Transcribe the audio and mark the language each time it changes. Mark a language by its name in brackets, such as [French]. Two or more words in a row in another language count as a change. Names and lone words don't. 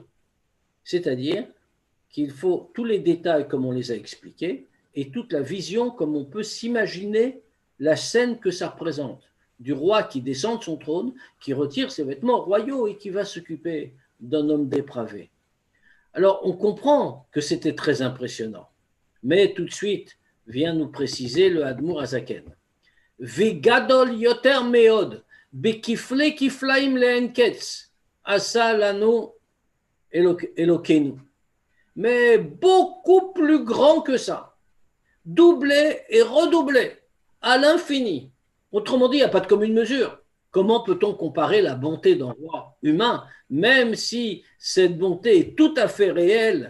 [French] C'est-à-dire qu'il faut tous les détails comme on les a expliqués et toute la vision comme on peut s'imaginer la scène que ça représente, du roi qui descend de son trône, qui retire ses vêtements royaux et qui va s'occuper d'un homme dépravé. Alors, on comprend que c'était très impressionnant, mais tout de suite vient nous préciser le Admour Hazaken. [Hebrew] וגדול יותר מאד, בכפלי כפליים לאין קץ, עשה לנו אלוקינו. [French] Mais beaucoup plus grand que ça, doublé et redoublé, à l'infini. Autrement dit, il n'y a pas de commune mesure. Comment peut-on comparer la bonté d'un roi humain, même si cette bonté est tout à fait réelle?